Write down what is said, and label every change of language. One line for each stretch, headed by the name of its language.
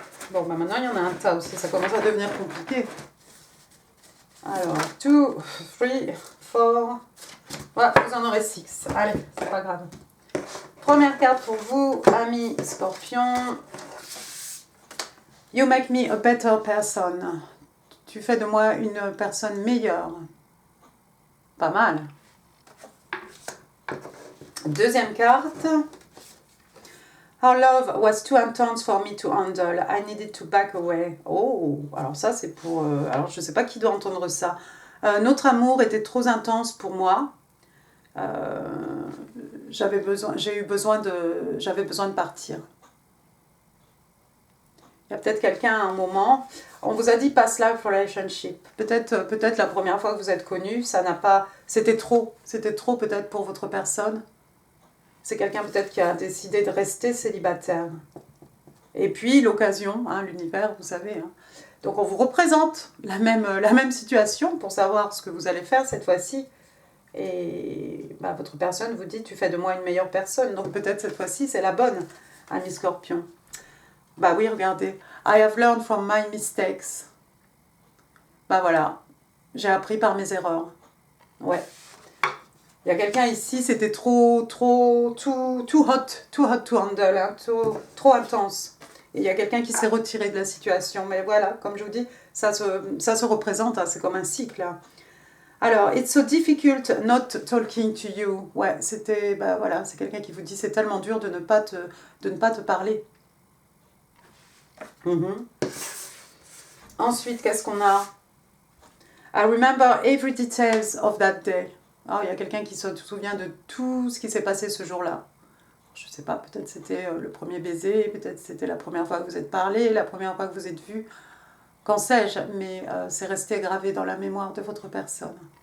French: Bon, bah maintenant, il y en a un tas aussi. Ça commence à devenir compliqué. Alors, 2, 3, 4. Voilà, vous en aurez 6. Allez, c'est pas grave. Première carte pour vous, ami Scorpion.
English: You make me a better person.
French: Tu fais de moi une personne meilleure. Pas mal. Deuxième carte.
English: Our love was too intense for me to handle. I needed to back away. Oh,
French: alors ça c'est pour... alors je ne sais pas qui doit entendre ça. Notre amour était trop intense pour moi. J'avais besoin de partir. Il y a peut-être quelqu'un à un moment, on vous a dit
English: past life relationship.
French: Peut-être la première fois que vous êtes connus, c'était trop peut-être pour votre personne. C'est quelqu'un peut-être qui a décidé de rester célibataire. Et puis l'occasion, hein, l'univers, vous savez. Hein. Donc on vous représente la même situation pour savoir ce que vous allez faire cette fois-ci. Et bah, votre personne vous dit, tu fais de moi une meilleure personne. Donc peut-être cette fois-ci, c'est la bonne, ami Scorpion. Bah oui, regardez.
English: I have learned from my mistakes.
French: Bah voilà, j'ai appris par mes erreurs. Ouais. Il y a quelqu'un ici, c'était
English: too hot to handle,
French: hein, trop intense. Et il y a quelqu'un qui s'est retiré de la situation. Mais voilà, comme je vous dis, ça se représente, hein, c'est comme un cycle. Hein.
English: Alors, it's so difficult not talking to you.
French: Ouais, bah voilà, c'est quelqu'un qui vous dit, c'est tellement dur de ne pas te parler. Ensuite, qu'est-ce qu'on a?
English: I remember every details of that day.
French: Oh, il y a quelqu'un qui se souvient de tout ce qui s'est passé ce jour-là. Je ne sais pas, peut-être c'était le premier baiser, peut-être c'était la première fois que vous êtes parlé, la première fois que vous êtes vu. Qu'en sais-je, mais c'est resté gravé dans la mémoire de votre personne.